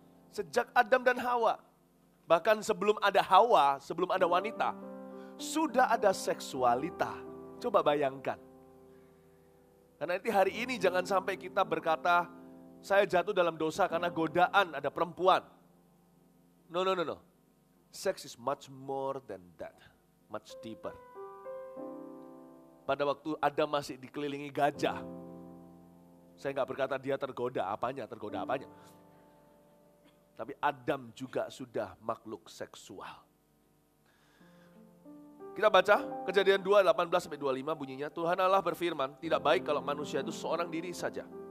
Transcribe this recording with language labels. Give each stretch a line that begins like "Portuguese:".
Indonesian: Sejak Adam dan Hawa. Bahkan sebelum ada Hawa, sebelum ada wanita, sudah ada seksualita. Coba bayangkan. Karena nanti hari ini jangan sampai kita berkata, saya jatuh dalam dosa karena godaan ada perempuan.
English: No. Sex is much more than that, much deeper.
Indonesian: Pada waktu Adam masih dikelilingi gajah, saya nggak berkata dia tergoda apanya. Tapi Adam juga sudah makhluk seksual. Kita baca Kejadian 2, 18-25 bunyinya, Tuhan Allah berfirman, tidak baik kalau manusia itu seorang diri saja.